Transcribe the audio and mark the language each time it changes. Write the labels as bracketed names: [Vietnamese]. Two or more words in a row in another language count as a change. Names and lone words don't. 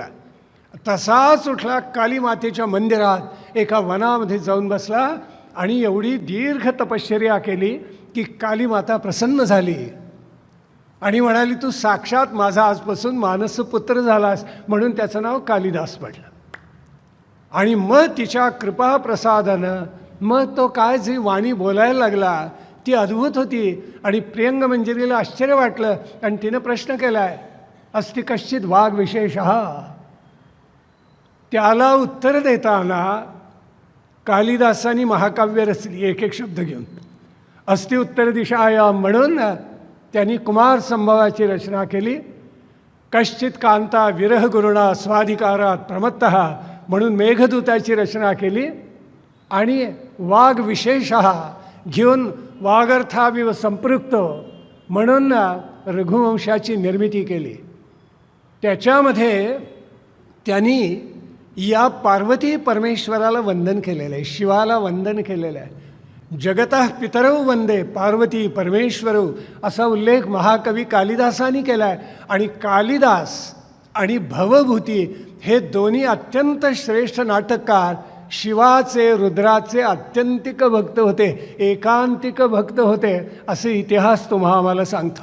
[Marathi] तसाच उठला, कालीमातेच्या मंदिरात एका वनामध्ये जाऊन बसला आणि एवढी दीर्घ तपश्चर्या केली की कालीमाता प्रसन्न झाली आणि म्हणाली, तू साक्षात माझा आजपासून मानसपुत्र झालास, म्हणून त्याचं नाव कालिदास पडलं. आणि मग तिच्या कृपाप्रसादानं मग तो काय जी वाणी बोलायला लागला ती अद्भुत होती. आणि प्रियंगमंजरीला आश्चर्य वाटलं आणि तिनं प्रश्न केला आहे, [Sanskrit] अस्ति कश्चित वाघ विशेषः. [Marathi] त्याला उत्तर देताना कालिदासांनी महाकाव्य रचली एक एक शब्द घेऊन. [Sanskrit] अस्ति उत्तर दिशाया [Marathi] म्हणून त्यांनी कुमार संभवाची रचना केली. [Sanskrit] कश्चित कांता विरह गुरुणा स्वाधिकारात प्रमत्तः [Marathi] म्हणून मेघदूताची रचना केली. आणि [Sanskrit] वाघ विशेषः [Marathi] घेऊन [Sanskrit] वागर्थाविव संपृक्त [Marathi] म्हणून रघुवंशाची निर्मिती केली. त्याच्यामध्ये त्यांनी या पार्वती परमेश्वराला वंदन केलेलं आहे, शिवाला वंदन केलेलं आहे. [Sanskrit] जगतः पितरौ वंदे पार्वती परमेश्वरौ [Marathi] असा उल्लेख महाकवी कालिदासांनी केला आहे. आणि कालिदास आणि भवभूती हे दोन्ही अत्यंत श्रेष्ठ नाटककार शिवाचे रुद्राचे आत्यंतिक भक्त होते, एकांतिक भक्त होते, असे इतिहास तुम्हा आम्हाला सांगतो.